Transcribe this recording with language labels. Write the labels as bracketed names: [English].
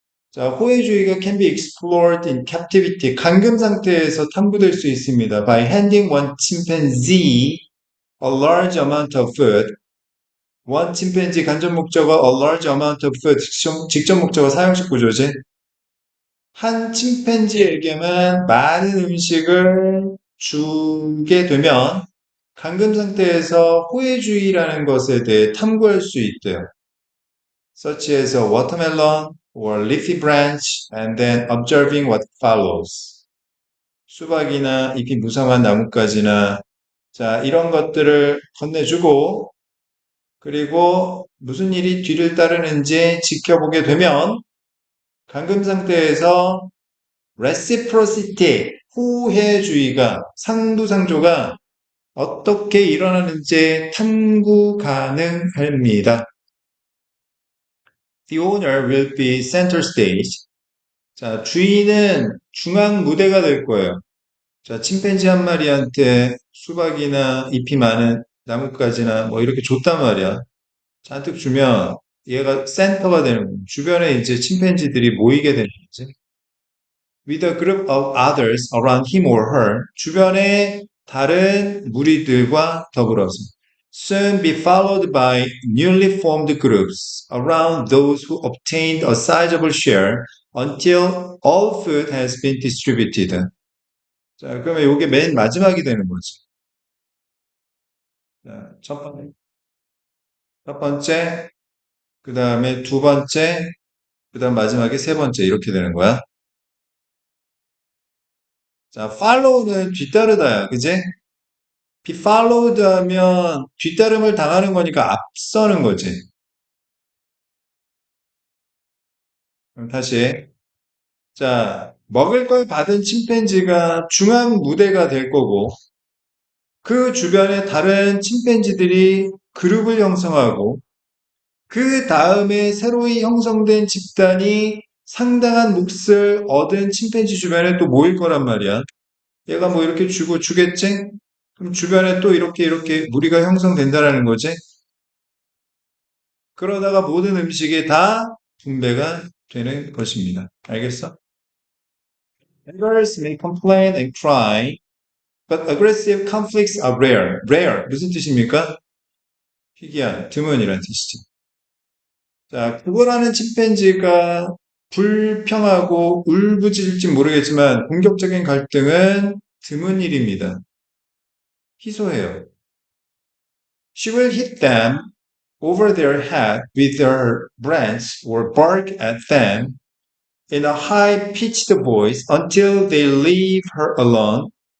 [Korean] 자, 호혜주의가 [English] can be explored in captivity. [Korean] 감금 상태에서 탐구될 수 있습니다. [English] By handing one chimpanzee a large amount of food. one chimpanzee [Korean] 간접 목적어 [English] a large amount of food. [Korean] 직접 목적어 사용식 구조지. 한 침팬지에게만 많은 음식을 주게 되면 감금 상태에서 호혜주의라는 것에 대해 탐구할 수 있대요. [English] Such as a watermelon or leafy branch and then observing what follows. [Korean] 수박이나 잎이 무성한 나뭇가지나 자, 이런 것들을 건네주고 그리고 무슨 일이 뒤를 따르는지 지켜보게 되면 감금 상태에서 reciprocity, 호혜주의가, 상부상조가 어떻게 일어나는지 탐구 가능합니다. [English] The owner will be center stage. [Korean] 자, 주인은 중앙 무대가 될 거예요. 자, 침팬지 한 마리한테 수박이나 잎이 많은 나뭇가지나 뭐 이렇게 줬단 말이야. 잔뜩 주면 얘가 센터가 되는 거예요. 주변에 이제 침팬지들이 모이게 되는 거지. [English] With a group of others around him or her. [Korean] 주변의 다른 무리들과 더불어서. [English] Soon be followed by newly formed groups around those who obtained a sizable share until all food has been distributed. [Korean] 자, 그러면 이게 맨 마지막이 되는 거지. 자, 첫 번째, 그 다음에 두 번째, 그 다음 마지막에 세 번째 이렇게 되는 거야. 자, follow는 뒤따르다야, 그지? be followed 하면 뒤따름을 당하는 거니까 앞서는 거지. 그럼 다시. 자, 먹을 걸 받은 침팬지가 중앙 무대가 될 거고, 그 주변에 다른 침팬지들이 그룹을 형성하고, 그 다음에 새로이 형성된 집단이 상당한 몫을 얻은 침팬지 주변에 또 모일 거란 말이야. 얘가 뭐 이렇게 주고 주겠지? 그럼 주변에 또 이렇게 무리가 형성된다라는 거지. 그러다가 모든 음식이 다 분배가 되는 것입니다. 알겠어? [English] Beggars may complain and cry, but aggressive conflicts are rare. [Korean] Rare 무슨 뜻입니까? 희귀한, 드문이라는 뜻이죠. 자, 구걸하는 침팬지가 불평하고 울부짖을지 모르겠지만 공격적인 갈등은 드문 일입니다. 희소해요. [English] She will hit them over their head with her branch or bark at them in a high-pitched voice until they leave her alone.